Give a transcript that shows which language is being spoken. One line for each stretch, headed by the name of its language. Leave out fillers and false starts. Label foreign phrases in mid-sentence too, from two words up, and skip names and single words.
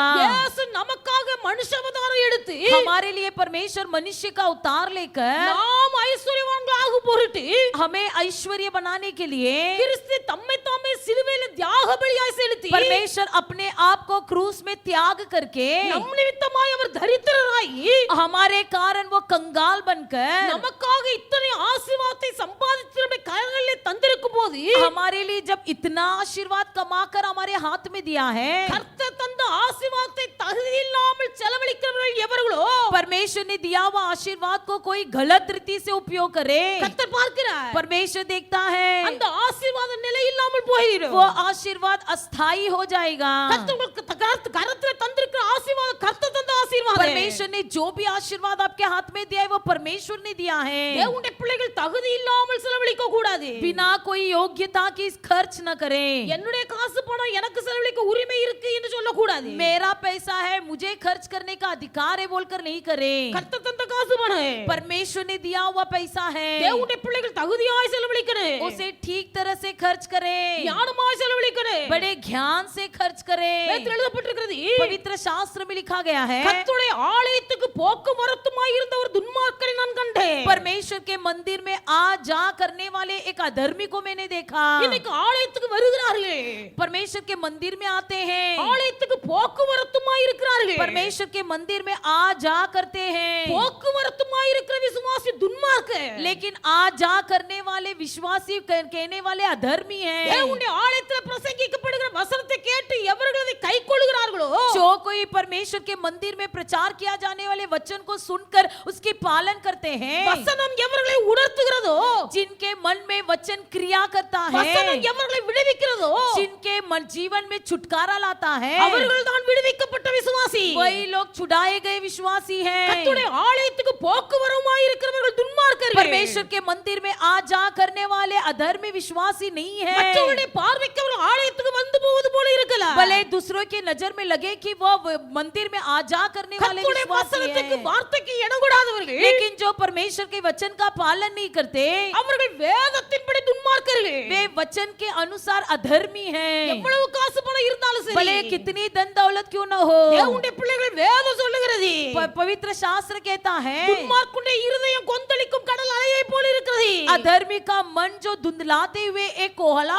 Tamil: இயேசு நமக்காக மனுஷ அவதாரம் எடுத்து
Hindi: हमारे लिए परमेश्वर मनुष्य का अवतार लेकर
Tamil: நாம் ஐஸ்வர்யவான்களாக பொருட்டு
Hindi: हमें ऐश्वर्य बनाने के लिए
Tamil: கிறிஸ்து தம்மை தாமே சிலுவையில தியாக பலியாய் செலுத்தி
Hindi: परमेश्वर अपने आप को क्रूस में त्याग करके
Tamil: நம் நிமித்தமாய் அவர் தரித்திரராகி
Hindi: हमारे कारण वो कंगाल बनकर
Tamil: நமக்காக இத்தனை ஆசீர்வாதத்தை சம்பாதித்து நம்முடைய கரங்களிலே தந்திருக்கும் போது
Hindi: हमारे लिए जब इतना आशीर्वाद कमाकर हमारे हाथ में दिया है,
Tamil: கர்த்தர் தந்த ஆசீர்வாதத்தை தகுதியில்லாமல் செலவழிக்கிறவர்கள் எவர்களோ
Hindi: परमेश्वर ने दिया हुआ आशीर्वाद को कोई गलत रीति से उपयोग करे,
Tamil: கர்த்தர் பார்க்கிறார்
Hindi: परमेश्वर देखता है
Tamil: அந்த ஆசீர்வாதம் நிலையில்லாமல் போயிடும்
Hindi: वो आशीर्वाद अस्थाई हो जाएगा।
Tamil: கர்த்தர் உங்களுக்கு கரத்திலே தந்திருக்கிற ஆசீர்வாதம் கர்த்தர் தந்த ஆசீர்வாதம்
Hindi: परमेश्वर ने जो भी आशीर्वाद आपके हाथ में दिया है वो परमेश्वर ने दिया है।
Tamil: தேவனுடைய பிள்ளைகள் தகுதி இல்லாமல் செலவழிக்க கூடாது
Hindi: बिना कोई योग्यता की खर्च न करें।
Tamil: என்னுடைய காசு பணம் எனக்கு செலவழிக்க உரிமை இருக்கு என்று சொல்ல கூடாது
Hindi: मेरा पैसा है, मुझे खर्च करने का अधिकार है बोलकर नहीं करें।
Tamil: கர்த்தர் தந்த காசு பணம்
Hindi: परमेश्वर ने दिया हुआ पैसा है,
Tamil: தேவனுடைய பிள்ளைகள் தகுதியாய் செலவழிக்கணும்
Hindi: उसे ठीक तरह से खर्च करें,
Tamil: ஞானமாய் செலவழிக்கணும்
Hindi: बड़े ज्ञान से खर्च करें।
Tamil: வேதத்தில் எழுதப்பட்டிருக்கிறது
Hindi: पवित्र शास्त्र में लिखा गया है,
Tamil: கர்த்தருடைய ஆலயத்துக்கு போக்குவரத்துமாய் இருந்த ஒரு துன்மார்க்கனை நான் கண்டேன்
Hindi: परमेश्वर के मंदिर में आ जा करने वाले एक अधर्मी को मैंने देखा।
Tamil: இன்னைக்கு ஆலயத்துக்கு வருகிறார்கள்
Hindi: परमेश्वर के मंदिर में आते हैं,
Tamil: ஆலயத்துக்கு போக்குவரத்துமாய் இருக்கிறார்கள்
Hindi: परमेश्वर के मंदिर में आ जा करते हैं,
Tamil: போக்குவரத்துமாய் இருக்கிற விசுவாசி துன்மார்க்கன்
Hindi: लेकिन आ जा करने वाले विश्वासी कहने वाले अधर्मी हैं।
Tamil: தேவனுடைய ஆலயத்தில் பிரசங்கிக்கப்படுகிற வசனத்தை கேட்டு எவர்கள் அதை கைக்கொள்கிறார்களோ
Hindi: जो कोई परमेश्वर के मंदिर में प्रचार किया जाने वाले वचन को सुनकर उसके पालन करते हैं,
Tamil: வசனம் எவர்களை உணர்த்துகிறதோ
Hindi: जिनके मन में वचन क्रिया करता है,
Tamil: வசனம் எவர்களை விடுவிக்கிறதோ
Hindi: जिनके जीवन में छुटकारा लाता है,
Tamil: அவர்கள் தான் விடுவிக்கப்பட்ட விசுவாசி
Hindi: वही लोग छुड़ाए गए विश्वासी हैं।
Tamil: கர்த்தருடைய ஆலயத்துக்கு போக்குவரமாய் இருக்கிறவர்கள் துன்மார்க்கர்கள்
Hindi: परमेश्वर के मंदिर में आ जा करने वाले अधर्मी विश्वासी नहीं है।
Tamil: மற்றவருடைய பார்வைக்கு அவர்கள் ஆலயத்துக்கு வந்து போவது போல இருக்கலாம்
Hindi: भले दूसरों की नजर में लगे कि वो मंदिर में आ जा करने वाले
Tamil: கர்த்தருடைய
Hindi: विश्वासी
Tamil: வசனத்துக்கு
Hindi: हैं,
Tamil: வார்த்தைக்கு இடம் கொடாதவர்கள்
Hindi: लेकिन जो परमेश्वर के वचन का पालन नहीं करते,
Tamil: அவர்கள் வேதத்தின்படி துன்மார்க்கர்கள் துன்மார்க்கர்கள்
Hindi: वे वचन के अनुसार अधर्मी हैं।
Tamil: எவ்வளவு காசு பணம் இருந்தாலும் சரி
Hindi: भले कितनी धन दौलत क्यों न हो,
Tamil: தேவனுடைய பிள்ளைகள் வேதம் சொல்லுகிறது
Hindi: पवित्र शास्त्र कहता है
Tamil: துன்மார்க்குடைய இருதயம் கொந்தளிக்கும் கடல் அலையை போல இருக்கிறது
Hindi: अधर्मी का मन जो धुंधलाते हुए एक कोहलाल